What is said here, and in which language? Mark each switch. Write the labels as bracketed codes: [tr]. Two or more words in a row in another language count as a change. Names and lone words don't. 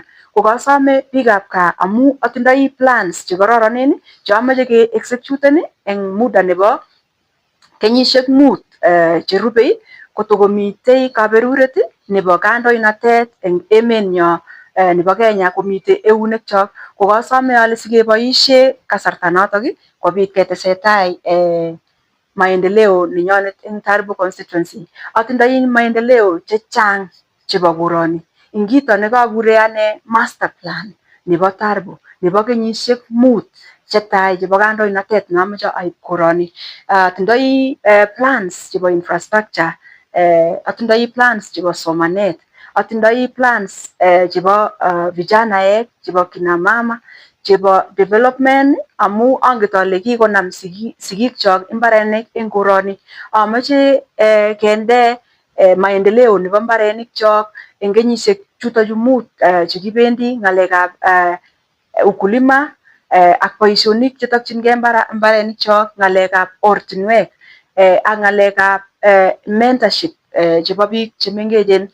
[kln] Kokasome biikab kaa amu atindoi plans chekororonen cheameche ke executen eng muda nebo kenyisiek 5 cherubei kotokomitei kaberuret nebo kandoinatet eng emenyo nebo Kenya komite eunekchok. Kokasome ale sikeboisie kasarta notok kobit ketesetai maendeleo nenyonet eng Tarbo constituency. Atindoi maendeleo chechang chebo koroni. Ingito nekakure ane [en] master plan [kln] nebo Tarbo nebo kenyisiek 5 chetai chebo kandoinatet neamoche aib koroni. Atindoi plans chebo infrastructure, atindoi plans chebo somanet, atindoi plans chebo vijanaek, chebo [sw] kina mama, [kln] chebo development, amu anget ale kikonam sigik chok imbarenik eng koroni. Amoche kende maendeleo nebo mbarenik chok eng kenyisiek chutochu mut chekibendi ngalekab ukulima ak boisionik chetokchingei mbarenik chok, ngalekab ortinwek ak ngalekab mentorship chebo biik chemengechen.